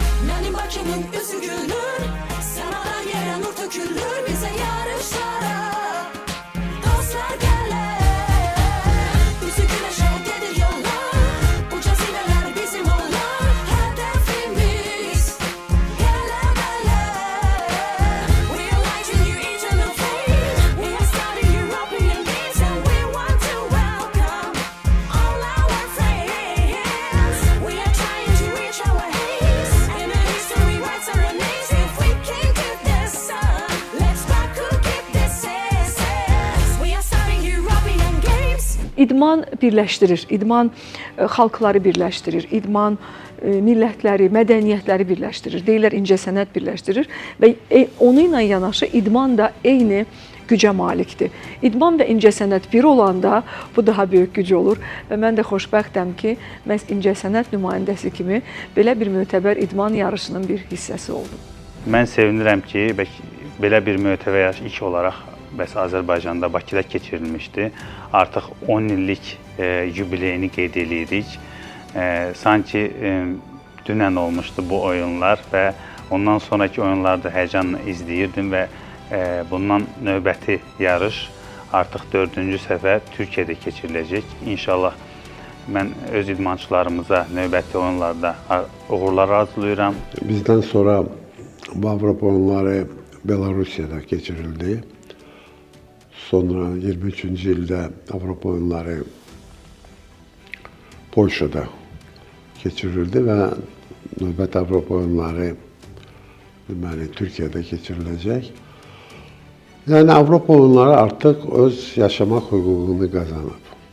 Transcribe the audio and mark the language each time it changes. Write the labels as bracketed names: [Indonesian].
[Azerbaijani] Mənim Bakımın üzü gülür, səmadan yerə nur tökülür bizə yarışlara. Dostlar gələr, üzü güləşə gedir yollar, uca zirvələr bizim onlar, hədəfimiz qələbələr. [English] We are lighting you eternal flame, we are starting European games and we want to welcome all our friends. We are trying to reach our aims, and the history writes our names. If we can do this, let's back who keep this success. We are starting European games. [Azerbaijani] İdman birləşdirir, idman xalqları birləşdirir, idman millətləri, mədəniyyətləri birləşdirir, deyirlər incəsənət birləşdirir və onu ilə yanaşı idman da eyni gücə malikdir. İdman və incəsənət bir olanda bu daha böyük güc olur və mən də xoşbəxtəm ki, məhz incəsənət nümayəndəsi kimi belə bir mötəbər idman yarışının bir hissəsi oldum. Mən sevinirəm ki, belə bir mötəbər yarış ilk olaraq Azərbaycanda, Bakıda keçirilmişdi. Artıq 10 illik yubileyini qeyd edirik. Sanki dünən olmuşdu bu oyunlar və ondan sonraki oyunlarda həyəcanla izləyirdim və bundan növbəti yarış artıq 4-cü səfər Türkiyədə keçiriləcək. İnşallah mən öz idmançılarımıza növbəti oyunlarda uğurlar arzulayıram. Bizdən sonra Bu Avropa oyunları Belarusya'da geçirildi. Sonra 23. ildə Avropa oyunları Polşada keçirildi və növbət Avropa oyunları deməli Türkiyədə keçiriləcək. Yəni Avropa oyunları artıq öz yaşamaq hüququnu qazanıb.